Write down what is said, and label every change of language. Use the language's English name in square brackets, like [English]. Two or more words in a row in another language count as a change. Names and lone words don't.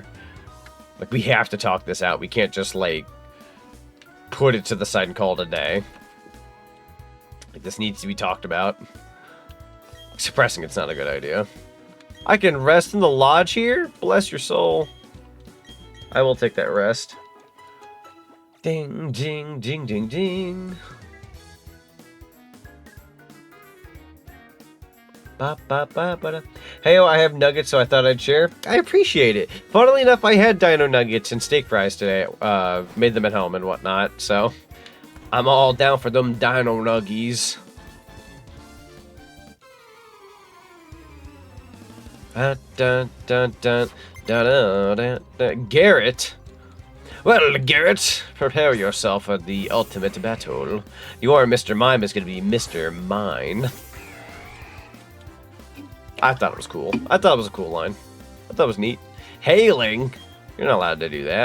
[English] Like we have to talk this out. We can't just like put it to the side and call it a day. Like this needs to be talked about. Suppressing it's not a good idea. I can rest in the lodge here? Bless your soul. I will take that rest. Ding, ding, ding, ding, ding. Ba, ba, ba, ba, da. Hey, I have nuggets, so I thought I'd share. I appreciate it. Funnily enough, I had dino nuggets and steak fries today. Made them at home and whatnot, so I'm all down for them dino nuggies. Dun, dun, dun, dun, dun, dun, dun. Garrett. Well, Garrett, prepare yourself for the ultimate battle. Your Mr. Mime is going to be Mr. Mine. I thought it was cool. I thought it was a cool line. I thought it was neat. Hailing? You're not allowed to do that.